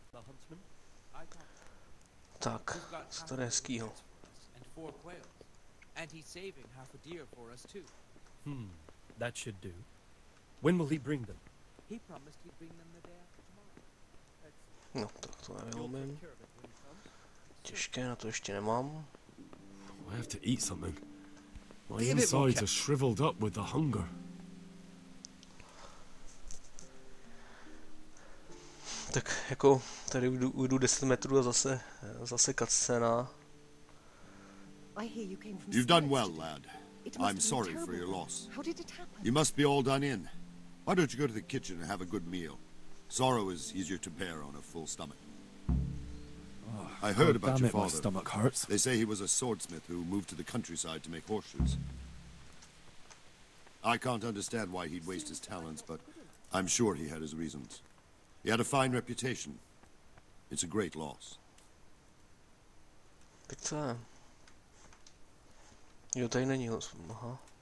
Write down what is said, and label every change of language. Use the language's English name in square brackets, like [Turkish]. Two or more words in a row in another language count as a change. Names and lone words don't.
[Czech] Tak, co tady je hezkýho? [English] And he's saving half a deer for us too. That should do. When will he bring them? He promised he'd bring them the day after tomorrow. [Czech] No, tak to [English] You'll [Czech] nevyumím. [English] take care of it when he comes. [Czech] Těžké, na to ještě nemám. [English] I have to eat something. My insides are shriveled up with the hunger. [Czech] Tak jako tady ujdu 10 metrů a zase cutscéna. [English] You've done well, lad. I'm sorry for your loss. You must be all done in. Why don't you go to the kitchen and have a good meal? Sorrow is easier to bear on a full stomach. I heard about your father. My stomach hurts. They say he was a swordsmith who moved to the countryside to make horseshoes. I can't understand why he'd waste his talents, but I'm sure he had his reasons. He had a fine reputation. It's a great loss. [Czech] Tak co je? Jo, tady není ho. Aha.